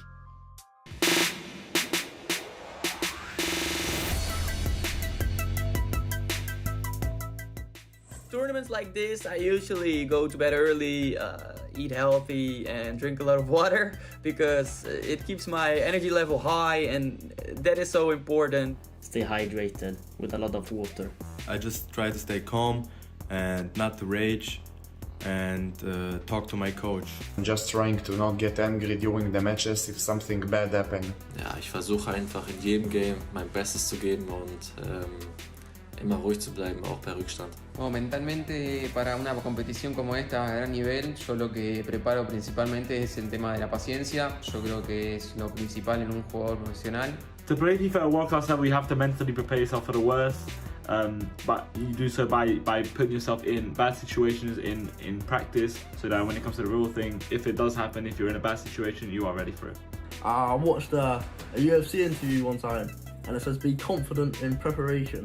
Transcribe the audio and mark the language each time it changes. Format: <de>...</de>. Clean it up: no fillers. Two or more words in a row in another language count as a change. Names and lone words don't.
<en>Tournaments like this, I usually go to bed early, eat healthy and drink a lot of water, because it keeps my energy level high, and that is so important. Stay hydrated with a lot of water. I just try to stay calm and not to rage, and talk to my coach. I'm just trying to not get angry during the matches if something bad happened.</en> <de>Ja, ich versuche einfach in jedem Game mein Bestes zu geben und immer ruhig zu bleiben, auch bei Rückstand.</de> <es>Mentalmente para una competición como esta a gran nivel, yo lo que preparo principalmente es el tema de la paciencia. Yo creo que es lo principal en un jugador profesional.</es> <en>To play FIFA at a world-class level, you have to mentally prepare yourself for the worst, but you do so by putting yourself in bad situations in practice, so that when it comes to the real thing, if it does happen, if you're in a bad situation, you are ready for it. I watched a UFC interview one time, and it says be confident in preparation.</en>